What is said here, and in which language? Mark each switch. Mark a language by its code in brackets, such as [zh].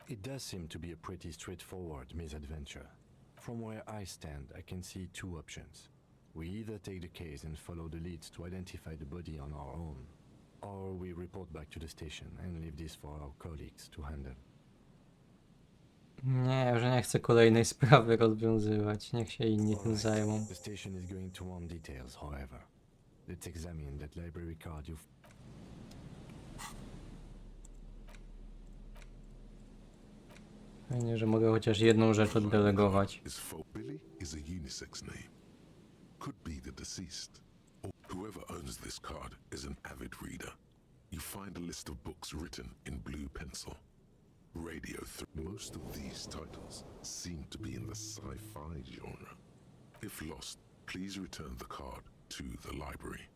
[en] It does seem to be a pretty straightforward misadventure. From where I stand, I can see two options. We either take the case and follow the leads to identify the body on our own, or we report back to the station and leave this for our colleagues to handle. [pl] Nie, że nie chcę kolejnej sprawy rozwiązywać. Niech się inni tym zajmą. [en] The station is going to want details, however. Let's examine that library card you've... [pl] Fajnie, że mogę chociaż jedną rzecz oddelegować. [en] Billy is a unisex name. Could be the deceased. Or whoever owns this card is an avid reader. You find a list of books written in blue pencil. Radio. Most of these titles seem to be in the sci-fi genre. If lost, please return the card to the library.